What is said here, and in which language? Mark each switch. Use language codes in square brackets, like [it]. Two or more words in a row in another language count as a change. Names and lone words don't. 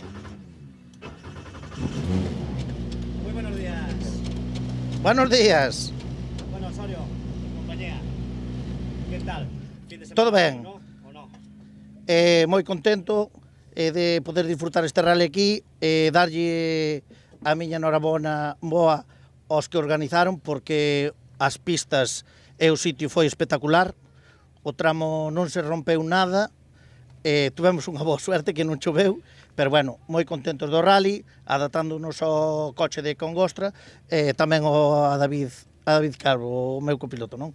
[es] Muy buenos días. Buenos días. Bueno, Osorio, compañía, ¿qué tal? Fin de semana, [gl] Todo ben. [es] ¿no? ¿O no? [gl] Moi contento de poder disfrutar este rally aquí, darlle a miña enhorabona boa aos que organizaron, porque as pistas e o sitio foi espectacular, o tramo non se rompeu nada, tuvemos unha boa suerte que non choveu, pero bueno, moi contentos do rally, adaptándonos ao coche de Congostra, tamén a David Calvo, o meu copiloto, non?